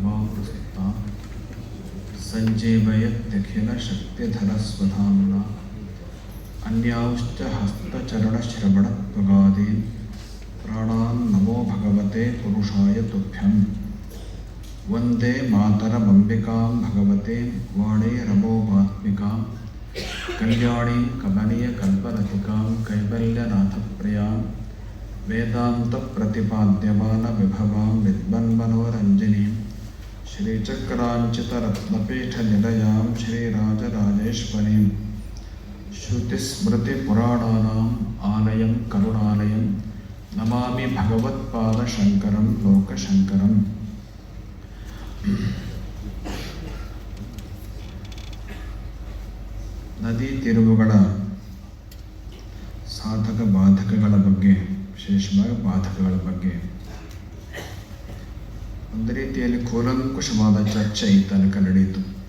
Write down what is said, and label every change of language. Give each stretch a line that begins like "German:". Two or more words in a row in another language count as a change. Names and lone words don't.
Sanskrit: प्रसुप्तां सञ्जीवयत्यखिलशक्तिधरस्वधाम्ना अन्यांश्च हस्तचरणश्रवणत्वगादीन् प्राणान् नमो भगवते पुरुषाय तुभ्यं वन्दे मातरमम्बिकां भगवते वाणीरमोघात्मिकां कल्याणीं कमनीयकल्पलतिकां कैवल्यनाथप्रियां वेदान्तप्रतिपाद्यमानविभवां विद्वन्मनोरञ्जनीं श्रीचक्राञ्चितरत्नपीठनिलयां श्रीराजराजेश्वरीं श्रुतिस्मृतिपुराणानाम् आलयं करुणालयं नमामि भगवत्पादशङ्करं लोकशङ्करम्.
Kannada: ನದಿ ತಿರುವುಗಳ ಸಾಧಕ ಬಾಧಕಗಳ ಬಗ್ಗೆ, ವಿಶೇಷವಾಗಿ ಬಾಧಕಗಳ ಬಗ್ಗೆ ಒಂದು ರೀತಿಯಲ್ಲಿ ಕೂಲಂಕುಷವಾದ ಚರ್ಚೆ ಈ ತನಕ ನಡೆಯಿತು.